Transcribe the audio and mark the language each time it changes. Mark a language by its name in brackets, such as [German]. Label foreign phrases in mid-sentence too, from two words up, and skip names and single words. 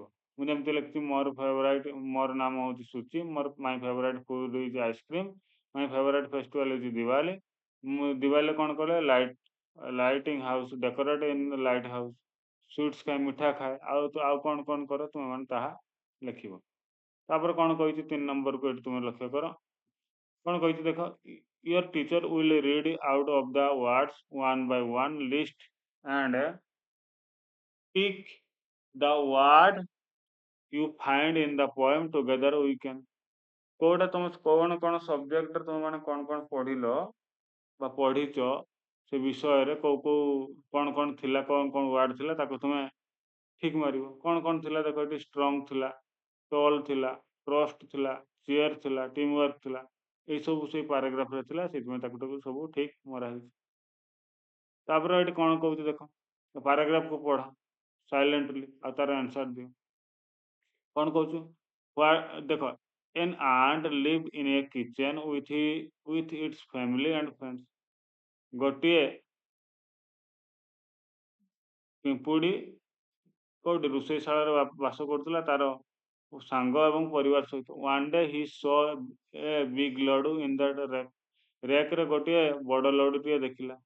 [Odia] ମୁଁ ଯେମିତି ଲେଖିଛି, ମୋର ଫେଭରାଇଟ୍, ମୋର ନାମ ହେଉଛି ସୁଚି, ମୋର [English] my favourite food is ice cream, my favourite festival is Diwali. [Odia] ମୁଁ ଦିୱାଲିରେ କଣ କରେ? [English] lighting house, decorate in light house, [Odia] ସୁଇଟ୍ସ ଖାଏ, ମିଠା ଖାଏ, ଆଉ କଣ କଣ କର ତୁମେ ମାନେ ତାହା ଲେଖିବ। ତାପରେ କଣ କହିଛି 3 ନମ୍ବରକୁ ଏଠି ତୁମେ ଲକ୍ଷ୍ୟ କର। କଣ କହିଛି ଦେଖ, [English] your teacher will read out of the words one by one, list and pick the word you find in the poem, together we can। [Odia] କୋଉଟା ତମେ କଣ କଣ ସବଜେକ୍ଟରେ ତମେ ମାନେ କଣ କଣ ପଢିଲ ବା ପଢିଛ, ସେ ବିଷୟରେ କୋଉ କୋଉ କଣ କଣ ଥିଲା, କଣ କଣ ୱାର୍ଡ ଥିଲା ତାକୁ ତୁମେ ଠିକ୍ ମାରିବ। କଣ କଣ ଥିଲା ଦେଖ, ଏଠି ଷ୍ଟ୍ରଙ୍ଗ ଥିଲା, ଟଲ୍ ଥିଲା, ଟ୍ରଷ୍ଟ ଥିଲା, ଚେୟାର ଥିଲା, [English] team work [Odia] ଥିଲା, এই ସବୁ ସେଇ ପାରାଗ୍ରାଫରେ ଥିଲା, ସେଥିପାଇଁ ତାକୁ ସବୁ ଠିକ୍ ମରା ହେଇଛି। ତାପରେ ଏଠି କଣ କହୁଛି ଦେଖ, ପାରାଗ୍ରାଫକୁ ପଢ ସାଇଲେଣ୍ଟଲି ଆଉ ତାର ଆନ୍ସର ଦିଅ। କଣ କହୁଛୁ? ଦେଖ, [English] an ant lived in a kitchen with its family and friends। [Odia] ଗୋଟିଏ ପିମ୍ପୁଡ଼ି କୋଉଠି ରୋଷେଇଶାଳାରେ ବାସ କରୁଥିଲା ତାର ସାଙ୍ଗ ଏବଂ ପରିବାର ସହିତ। [English] one day he saw a big laddu in that rack. [Odia] ରେକ୍‌ରେ ଗୋଟିଏ ବଡ଼ ଲଡୁଟିଏ ଦେଖିଲା।